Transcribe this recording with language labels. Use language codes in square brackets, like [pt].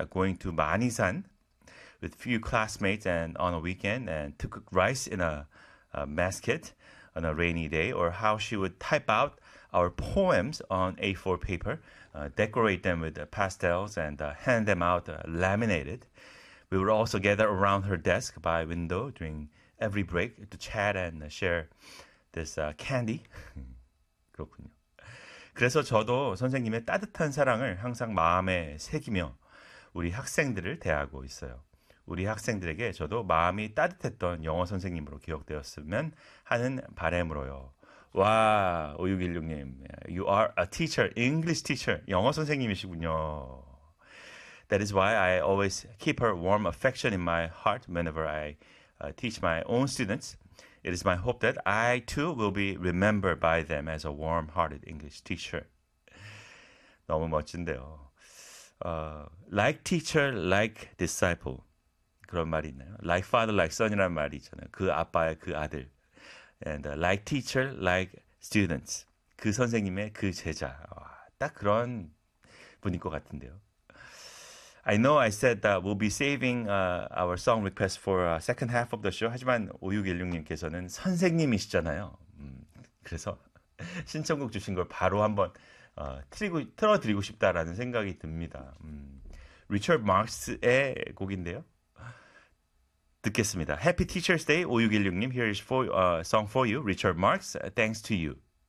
[en] Going to 만이산 with few classmates and on a weekend and to cook rice in a basket on a rainy day, or how she would type out our poems on A4 paper, decorate them with pastels, and hand them out laminated. We would also gather around her desk by window during every break to chat and share this candy. [ko] 그렇군요. 그래서 저도 선생님의 따뜻한 사랑을 항상 마음에 새기며 우리 학생들을 대하고 있어요. 우리 학생들에게 저도 마음이 따뜻했던 영어 선생님으로 기억되었으면 하는 바람으로요. 와, [en] 5616님. You are a teacher, English teacher. [ko] 영어 선생님이시군요. [en] That is why I always keep her warm affection in my heart whenever I teach my own students. It is my hope that I too will be remembered by them as a warm-hearted English teacher. [ko] 너무 멋진데요. [en] Like teacher, like disciple. [ko] 그런 말이 있나요? [en] Like father, like son이라는 [ko] 말이 있잖아요. 그 아빠의 그 아들. [en] And like teacher, like students. [ko] 그 선생님의 그 제자. 딱 그런 분일 것 같은데요. [en] I know I said that we'll be saving our song request for second half of the show. [ko] 하지만 5616님께서는 선생님이시잖아요. 그래서 신청곡 주신 걸 바로 한번 틀어드리고 싶다라는 생각이 듭니다. 리처드 마크스의 곡인데요. 듣겠습니다. [en] Happy Teacher's Day, 5616님. Here is for, song for you, Richard Marx. Thanks to you.